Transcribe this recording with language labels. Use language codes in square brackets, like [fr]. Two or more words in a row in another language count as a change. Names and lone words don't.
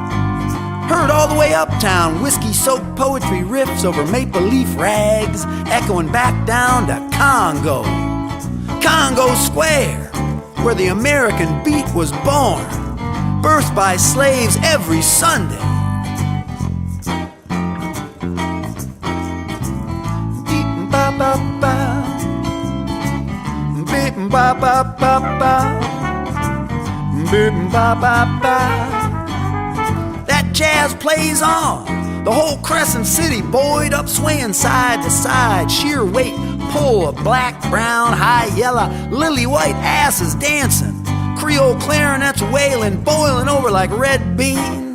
[en] Heard all the way uptown, whiskey-soaked poetry riffs over maple leaf rags, echoing back down to Congo Square, where the American beat was born, birthed by slaves every Sunday. Beep-ba-ba-ba, beep-ba-ba-ba-ba, beep-ba-ba-ba. That jazz plays on. The whole Crescent City buoyed up, swaying side to side. Sheer weight pull of black, brown, high yellow, lily white asses dancing. Creole clarinets wailing, boiling over like red beans.